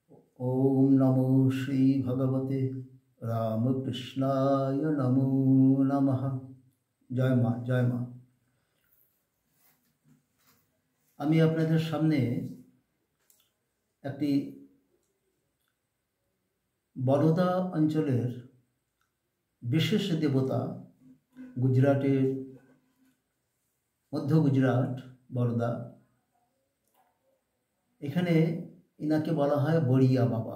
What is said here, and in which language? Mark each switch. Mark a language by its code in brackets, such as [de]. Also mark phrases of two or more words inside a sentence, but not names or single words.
[sa] ओम नमो श्री भगवते रामकृष्णाय नमो नमः। [hi] जय माँ जय माँ। [bn] আমি আপনাদের সামনে একটি বরোদা অঞ্চলের বিশেষ দেবতা, গুজরাটের মধ্য গুজরাট বরোদা, এখানে ইনাকে বলা হয় বড়িয়া বাবা।